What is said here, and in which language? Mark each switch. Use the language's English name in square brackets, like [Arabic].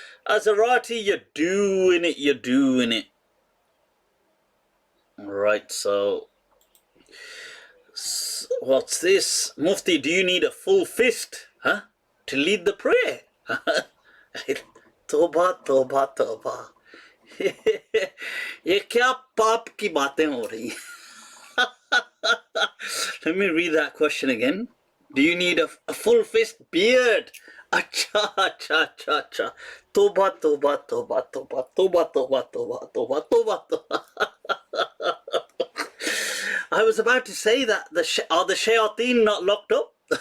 [English] As a Rati, you're doing it. Right, so what's this? Mufti, do you need a full fist, huh, to lead the prayer? Toba, toba, toba. [Hindi] ये क्या पाप की बातें हो रही? [English] Let me read that question again. Do you need a full fist beard? Acha, acha, acha, acha. Toba, toba, toba, toba, toba, toba, toba, toba, toba, toba. I was about to say that are the shayateen not locked up?